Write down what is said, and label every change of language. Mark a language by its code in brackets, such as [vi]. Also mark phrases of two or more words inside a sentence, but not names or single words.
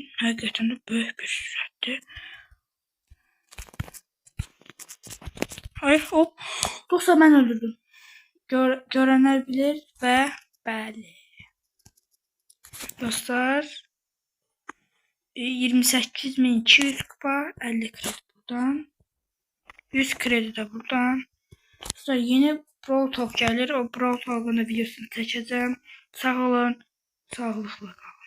[az] Həqiqətən də böyük bir sürətdir. [tr] Hayır, hop. [az] Dostlar mən öldürdüm. Görənlər bilir və bəli. Dostlar 28.200 kupa, 50 kredi buradan, 100 kredi de buradan. Dostlar yeni Brawl Talk gəlir. O Brawl Talk'un da videosunu çəkəcəm. Sağ olun, sağlıqla qalın.